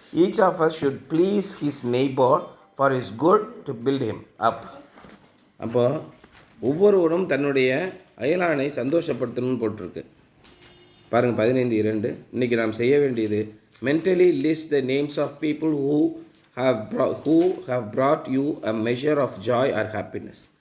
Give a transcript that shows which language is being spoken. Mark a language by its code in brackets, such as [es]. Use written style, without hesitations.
[en] Each of us should please his neighbor for his good to build him up. [ta] அப்போ ஒவ்வொருவரும் தன்னுடைய அயலானை சந்தோஷப்படுத்தணும்னு போட்டிருக்கு பாருங்கள். 15:2. இன்றைக்கி நாம் செய்ய வேண்டியது [en] mentally list the names of people who have brought you a measure of joy or happiness.